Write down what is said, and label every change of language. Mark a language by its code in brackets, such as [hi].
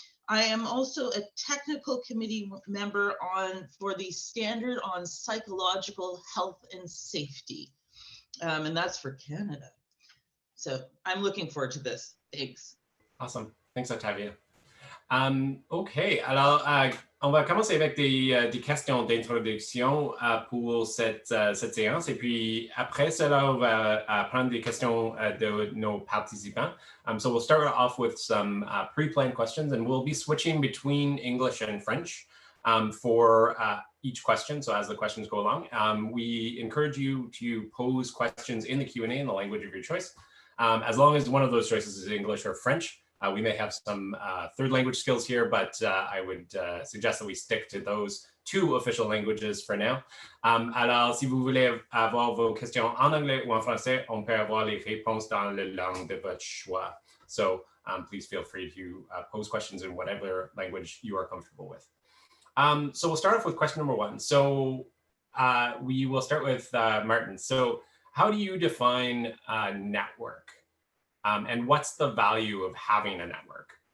[en] I am also a technical committee member for the Standard on Psychological Health and Safety, and that's for Canada. So I'm looking forward to this. Thanks. Awesome. Thanks, Octavia. Okay, alors [fr] On va commencer avec des questions d'introduction pour cette séance. Et puis, après cela, on va prendre des questions de nos participants. [en] So we'll start off with some pre-planned questions, and we'll be switching between English and French for each question. So as the questions go along, we encourage you to pose questions in the Q&A in the language of your choice. As long as one of those choices is English or French. We may have some third language skills here, but I would suggest that we stick to those two official languages for now. [fr] Alors, si vous voulez avoir vos questions en anglais ou en français, on peut avoir les réponses dans la langue de votre choix. [en] So please feel free to pose questions in whatever language you are comfortable with. So we'll start off with question number 1. So we will start with Martin. So how do you define a network? And what's the value of having a network?